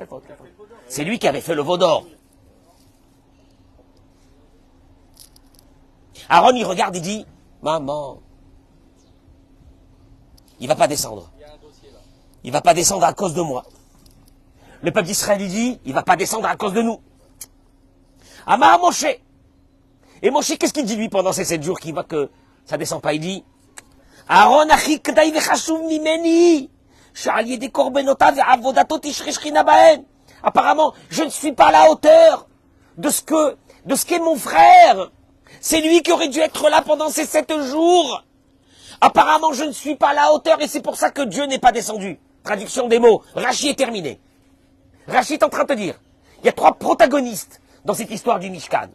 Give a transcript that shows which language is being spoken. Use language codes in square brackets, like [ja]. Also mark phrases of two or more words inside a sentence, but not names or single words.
[fr] C'est lui qui avait fait le veau d'or. Aaron, il regarde, il dit, maman, il va pas descendre. Il va pas descendre à cause de moi. Le peuple d'Israël, il dit, il va pas descendre à cause de nous. [he] אמר משה. [fr] Et Moshe, qu'est-ce qu'il dit lui pendant ces 7 jours qu'il voit que ça descend pas? Il dit, [he] אהרן אחי כדאי וחשוב ממני, שעל ידי קרבנותיו ועבודתו תשרה שכינה בהם. [fr] Apparemment, je ne suis pas à la hauteur de ce qu'est mon frère. C'est lui qui aurait dû être là pendant ces 7 jours. Apparemment, je ne suis pas à la hauteur et c'est pour ça que Dieu n'est pas descendu. Traduction des mots. Rachi est terminé. Rachi est en train de te dire, il y a 3 protagonistes dans cette histoire du Mishkan.